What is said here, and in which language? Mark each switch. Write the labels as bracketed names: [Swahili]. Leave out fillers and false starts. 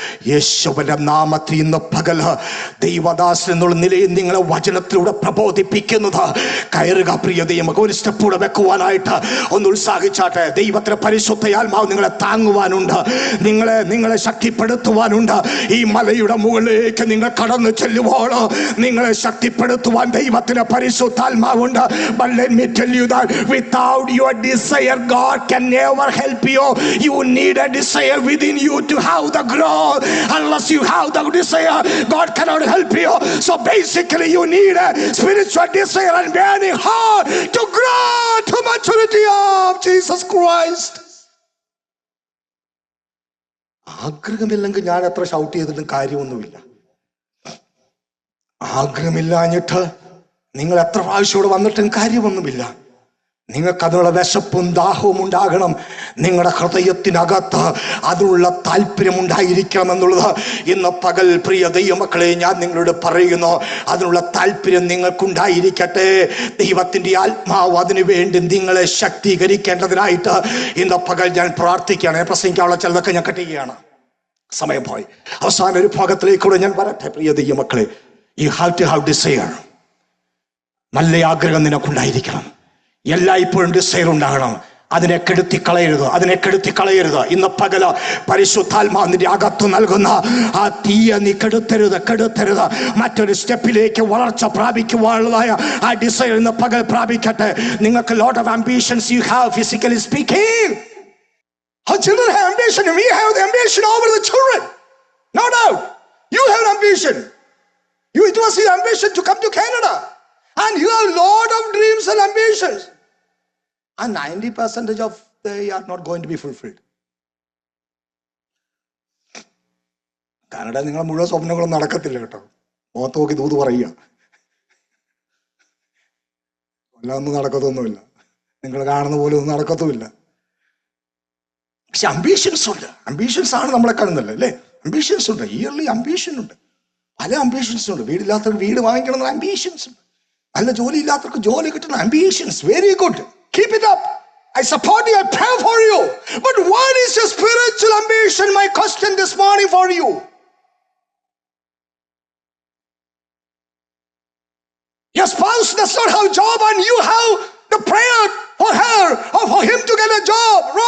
[Malayalam] യേശുവിന്റെ നാമത്തിൽ ഇന്ന് പകല് ദൈവദാസൻ എന്നുള്ള നിലയിൽ നിങ്ങളെ വചനത്തിലൂടെ പ്രബോധിപ്പിക്കുന്നത്, കയറുക പ്രിയ ദൈവമക്കൾ. ഒരു സ്റ്റെപ്പ് കൂടെ വെക്കുവാനായിട്ട് ഒന്ന് ഉത്സാഹിച്ചാട്ടെ. ദൈവത്തിന്റെ പരിശുദ്ധയാത്മാവ് നിങ്ങളെ താങ്ങുവാനുണ്ട്, നിങ്ങളെ ശക്തിപ്പെടുത്തുവാനുണ്ട്. ഈ മലയുടെ മുകളിലേക്ക് നിങ്ങൾ കടന്നു ചെല്ലുമ്പോൾ നിങ്ങളെ ശക്തിപ്പെടുത്തുവാൻ ദൈവത്തിന്റെ പരിശുദ്ധാത്മാവുണ്ട്. [English] But let me tell you that without your desire, God can never help you. You need a desire within you to have the growth. Unless you have the desire, God cannot help you. So basically you need a spiritual desire and burning heart to grow to maturity of Jesus Christ. [Malayalam] ആഗ്രഹമില്ലെങ്കിൽ ഞാൻ എത്ര shout ചെയ്തിട്ടും കാര്യമൊന്നുമില്ല. ആഗ്രഹമില്ലാഞ്ഞിട്ട് നിങ്ങൾ എത്ര പ്രാവശ്യം ഇവിടെ വന്നിട്ടും കാര്യമൊന്നുമില്ല. നിങ്ങൾക്ക് അതിനുള്ള വിശപ്പും ദാഹവും ഉണ്ടാകണം. നിങ്ങളുടെ ഹൃദയത്തിനകത്ത് അതിനുള്ള താല്പര്യം ഉണ്ടായിരിക്കണം എന്നുള്ളത് ഇന്ന് പകൽ പ്രിയ ദൈവമക്കളെ ഞാൻ നിങ്ങളോട് പറയുന്നു. അതിനുള്ള താല്പര്യം നിങ്ങൾക്കുണ്ടായിരിക്കട്ടെ. ദൈവത്തിന്റെ ആത്മാവ് അതിനു വേണ്ടി നിങ്ങളെ ശക്തീകരിക്കേണ്ടതിനായിട്ട് ഇന്ന് പകൽ ഞാൻ പ്രാർത്ഥിക്കുകയാണ്. പ്രസംഗിക്കാനുള്ള ചിലതൊക്കെ ഞാൻ കട്ടിക്കുകയാണ്, സമയം പോയി. അവസാന ഒരു ഭാഗത്തിലേക്കൂടെ ഞാൻ വരട്ടെ. പ്രിയ ദൈവമക്കളെ, [English] You have to have desire. [Malayalam] നല്ല ആഗ്രഹം നിനക്കുണ്ടായിരിക്കണം. എല്ലായ്പ്പോഴും ഡിസയർ ഉണ്ടാകണം. അതിനെ കെടുത്തി കളയരുത്. ഇന്ന് പകല പരിശുദ്ധാത്മാവിന്റെ അകത്ത് നൽകുന്ന ആ തീയെ നീ കെടുത്തരുത്. മറ്റൊരു സ്റ്റെപ്പിലേക്ക് വളർച്ച പ്രാപിക്കുവാനുള്ളതായ ആ ഡിസയർ ഇന്ന് പകൽ പ്രാപിക്കട്ടെ. [English] നിങ്ങൾക്ക് lot of ambitions you have, physically speaking. Our children have ambition and we have the ambition over the children. No doubt. You have ambition. It was your ambition to come to Canada. And you have a lot of dreams and ambitions. And 90% of they are not going to be fulfilled. [Malayalam] Canada നിങ്ങളെ മുഴുവൻ സ്വപ്നങ്ങളും നടക്കത്തില്ല കേട്ടോ. മുഖത്ത് നോക്കി ദൂത് പറയുക, ഒന്നും നടക്കത്തൊന്നുമില്ല. നിങ്ങൾ കാണുന്ന പോലെ ഒന്നും നടക്കത്തുമില്ല. പക്ഷെ അംബീഷൻസ് ഉണ്ട്. അംബീഷൻസ് ആണ് നമ്മളെ കാണുന്നില്ല അല്ലേ? അംബീഷൻസ് ഉണ്ട്, ഇയർലി അംബീഷൻ ഉണ്ട്, പല അംബീഷൻസ് ഉണ്ട്. വീടില്ലാത്തവർക്ക് വീട് വാങ്ങിക്കണം എന്ന അംബീഷൻസ് ഉണ്ട്. നല്ല ജോലി ഇല്ലാത്തവർക്ക് ജോലി കിട്ടണം ambitions. Very good, [English] keep it up. I support you, I pray for you. But what is your spiritual ambition? My question this morning for you. Your spouse does not have a job and you have the prayer for her or for him to get a job.